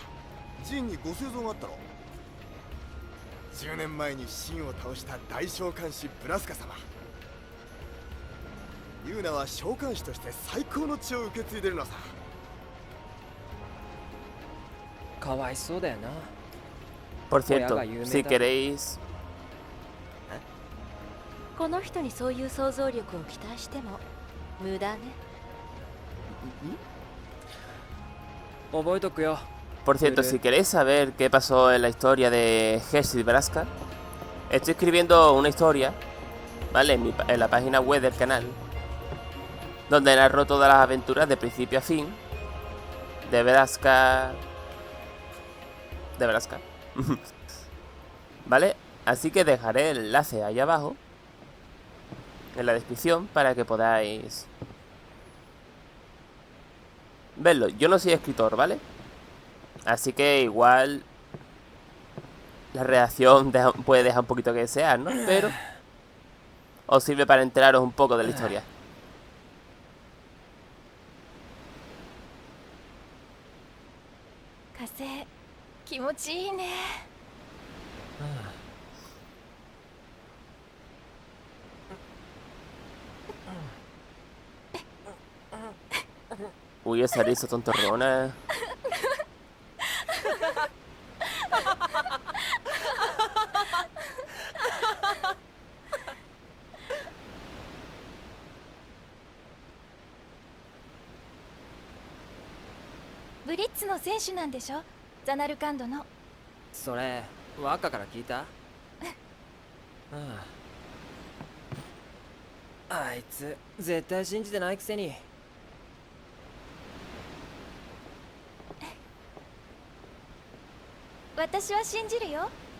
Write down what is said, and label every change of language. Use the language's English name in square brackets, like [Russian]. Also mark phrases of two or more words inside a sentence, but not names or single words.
[Japanese] ジンにご生像があったろ。10年前にシンを倒した大召喚師ブラスカ様。ユーナは召喚師として最高の血を受け継いでるのさ。かわいそうだよな。 [Spanish] Por cierto, si queréis... [Japanese] この人にそういう想像力を期待しても無駄ね。覚えとくよ。 [Spanish] Por cierto, si queréis saber qué pasó en la historia de Hershey Braska, estoy escribiendo una historia, ¿vale? En la página web del canal, donde narro todas las aventuras de principio a fin de Braska. ¿Vale? Así que dejaré el enlace ahí abajo en la descripción para que podáis verlo. Yo no soy escritor, ¿vale? Así que igual la redacción puede dejar un poquito que desear, ¿no? Pero os sirve para enteraros un poco de la historia. [Japanese] Kase, 気持ちいいね。 Uy, esa risa tontorrona. Blitz の選手なんでしょ？ザナルカンドの。それワッカから聞いた？あいつ絶対信じてないくせに。私は信じるよ。